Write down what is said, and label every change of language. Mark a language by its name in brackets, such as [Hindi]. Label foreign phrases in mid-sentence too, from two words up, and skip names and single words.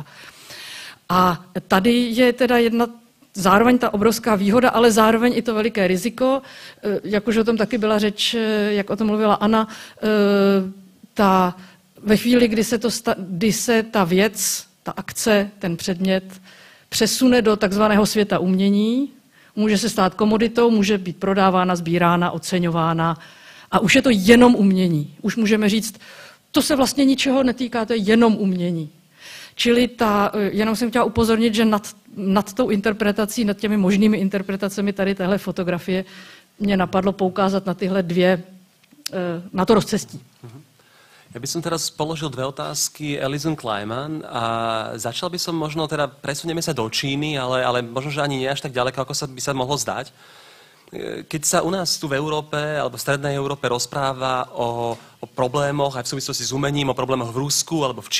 [Czech] A tady je teda zároveň ta obrovská výhoda, ale zároveň i to veliké riziko, jak už o tom taky byla řeč, jak o tom mluvila Anna, ve chvíli, kdy se ta věc, ta akce, ten předmět přesune do takzvaného světa umění, může se stát komoditou, může být prodávána, sbírána, oceňována a už je to jenom umění. Už můžeme říct, to se vlastně ničeho netýká, to je jenom umění. Čili jenom jsem chtěla upozornit, že nad tou interpretací, nad těmi možnými interpretacemi tady téhle fotografie mě napadlo poukázat na tyhle dvě, na to rozcestí. [Slovak] Ja by som teraz položil dve otázky Alison Kleiman a začal by som možno, teda presunieme sa do Číny, ale možno, že ani nie až tak ďaleko, ako by sa mohlo zdať. Keď sa u nás tu v Európe alebo v strednej Európe rozpráva o problémoch aj v súvislosti s umením, o problémoch v Rusku alebo v